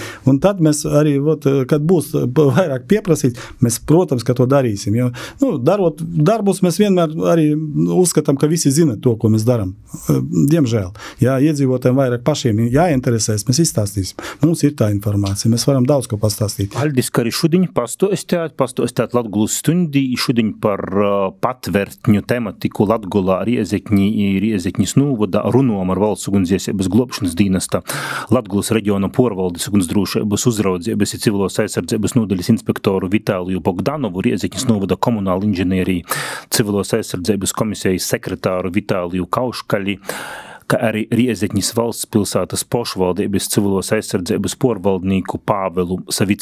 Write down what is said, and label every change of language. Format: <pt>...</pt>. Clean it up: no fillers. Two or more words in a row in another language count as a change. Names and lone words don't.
<lv>Un tad mēs arī, kad būs vairāk pieprasīt, mēs, protams, ka to darīsim. Jo, darot darbus, mēs vienmēr arī uzskatām, ka visi zina to, ko mēs daram. Diemžēl. Ja iedzīvotājiem vairāk pašiem jāinteresēs, mēs izstāstīsim. Mums ir tā informācija, mēs varam daudz ko pastāstīt.</lv> <ltg>Aldis, ka arī šudiņ pastostēt Latgulas stundī, šudiņ šudiņ par patvertņu tematiku Latgolā, Riezekņi i Riezekņis nūvoda runom ar Valsts ugunsdziesības globšanas dīnesta, Latgolas reģiona porvaldes ugunsdrūšības uzraudzības i civilos aizsardzības nodaļas inspektoru Vitāliju Bogdanovu, Riezekņis nūvoda komunāla inženierija civilos aizsardzības komisijas sekretāru Vitāliju Kauškaļi, ka arī Riezekņis valsts pilsētas pošvaldības civilos aizsardzības porvaldnīku Pāvelu Savicki.</ltg>